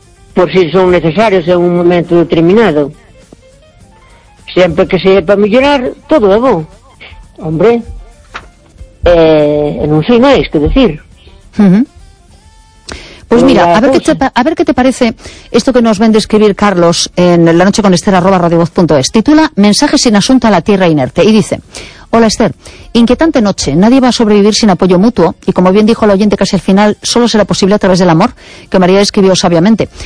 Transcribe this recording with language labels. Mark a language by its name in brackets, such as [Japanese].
[Spanish] Por si son necesarios en un momento determinado. [Galician] Sempre que sea para mellorar, todo é bom. Hombre, non sei máis que decir. Uh-huh. [Spanish] Pues mira, a ver qué te parece esto que nos ven describir Carlos en La Noche con Esther @radiovoz.es. Titula Mensajes sin asunto a la tierra inerte. Y dice, hola Esther, inquietante noche. Nadie va a sobrevivir sin apoyo mutuo. Y como bien dijo el oyente casi al final, solo será posible a través del amor, que María escribió sabiamente.